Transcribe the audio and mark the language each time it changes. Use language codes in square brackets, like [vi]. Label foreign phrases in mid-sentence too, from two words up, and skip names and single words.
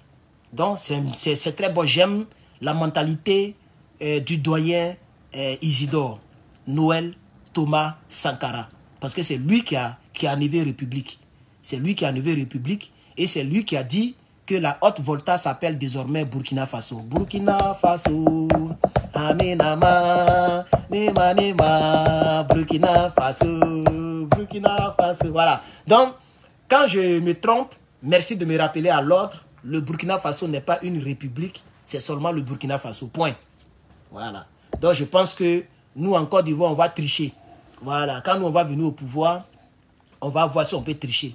[fr] Donc, c'est très bon. J'aime la mentalité du doyen Isidore, Noël Thomas Sankara. Parce que c'est lui qui a enlevé République. C'est lui qui a enlevé République et c'est lui qui a dit que la Haute Volta s'appelle désormais Burkina Faso. Burkina Faso, Aminama, Nema Nema, Burkina Faso, Burkina Faso. Voilà. Donc, quand je me trompe, merci de me rappeler à l'ordre, le Burkina Faso n'est pas une république, c'est seulement le Burkina Faso. Point. Voilà. Donc, je pense que nous, en Côte d'Ivoire, on va tricher. Voilà. Quand nous, on va venir au pouvoir, on va voir si on peut tricher.